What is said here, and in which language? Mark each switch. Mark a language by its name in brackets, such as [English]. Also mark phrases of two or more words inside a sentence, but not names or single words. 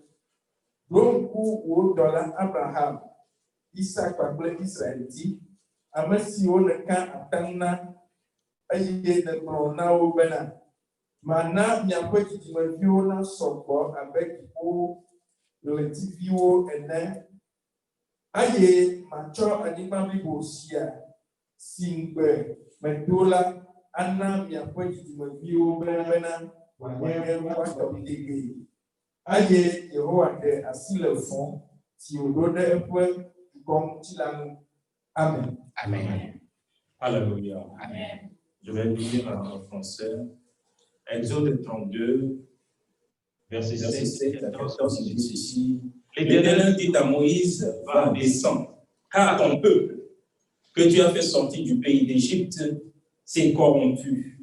[Ewe] Ɖo ŋku wò dɔla Abraham, Isak kpakple Israel dzi, ame siwo nèka atam na, eye nègblɔ na wo bena, mana miaƒe dzidzimeviwo nasɔ gbɔ abe dziƒo ɣletiviwo ene, eye matsɔ anyigba blibo sia si ŋugbe medo la ana miaƒe dzidzimeviwo bena wòanye woatɔ tegbe. Eye Yehowa ɖe asi le vɔ̃ si wòɖo ɖe eƒe dukɔ ŋuti la ŋu. Amen. Amen. Alléluia. Amen. [French] Je vais lire en français. Exode 32, verset 7 à 14, il dit ceci. L'Éternel dit à Moïse, va, descends, car ton peuple que tu as fait sortir du pays d'Égypte s'est corrompu.